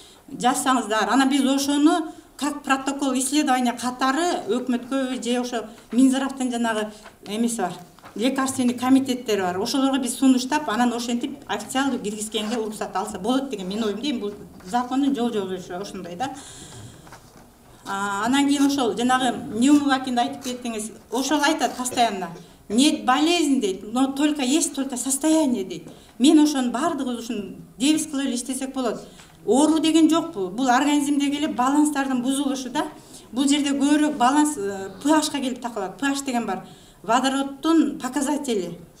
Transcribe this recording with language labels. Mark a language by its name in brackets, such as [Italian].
[Kyrgyz] Жазсаңыздар, анан биз ошону [Russian] как протокол исследования [Kyrgyz] катары өкмөткө же ошо Минздравдын жанагы эмеси бар, лекарственный комитеттери бар. Ошолорго биз сунуштап, анан ошентип официалдуу киргизгенге уруксат алса болот деген менин оюм дейм. Бул закондун жол ошондой да. Анан кийин ошол жанагы Неумывакинди айтып кеттиңиз. Ошол айтат постоянно. [Russian] Нет болезнь дейт, но только есть только состояние дейт. [Kyrgyz] Мен ошонун баардыгы ушун девиз кылып эле иштесек болот. Оору деген жок бул. Бул организмдеги эле баланстардын бузулушу да. Бул жерде көбүрөөк баланс pH-ка келип такалат. pH деген бар. Водороддун показатели.